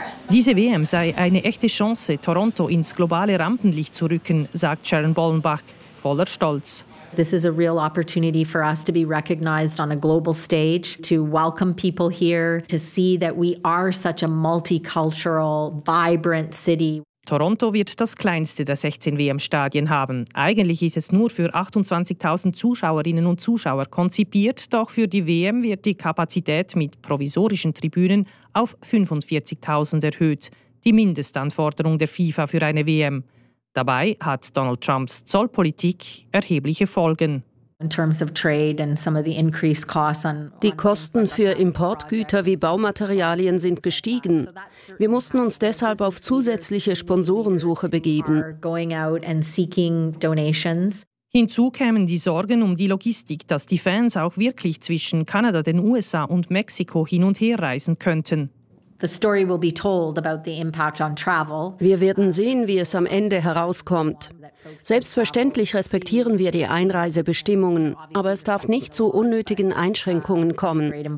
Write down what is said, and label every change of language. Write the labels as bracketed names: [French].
[German] Diese WM sei eine echte Chance, Toronto ins globale Rampenlicht zu rücken, sagt Sharon Bollenbach, voller Stolz. [English] This is a real opportunity for us to be recognized on a global stage, to welcome people here, to see that we are such a multicultural, vibrant city. [German] Toronto wird das kleinste der 16 WM-Stadien haben. Eigentlich ist es nur für 28.000 Zuschauerinnen und Zuschauer konzipiert, doch für die WM wird die Kapazität mit provisorischen Tribünen auf 45.000 erhöht, die Mindestanforderung der FIFA für eine WM. Dabei hat Donald Trumps Zollpolitik erhebliche Folgen. Die Kosten für Importgüter wie Baumaterialien sind gestiegen. Wir mussten uns deshalb auf zusätzliche Sponsorensuche begeben. Hinzu kämen die Sorgen um die Logistik, dass die Fans auch wirklich zwischen Kanada, den USA und Mexiko hin und her reisen könnten. [English] The story will be told about the impact on travel. [German] Wir werden sehen, wie es am Ende herauskommt. Selbstverständlich respektieren wir die Einreisebestimmungen, aber es darf nicht zu unnötigen Einschränkungen kommen.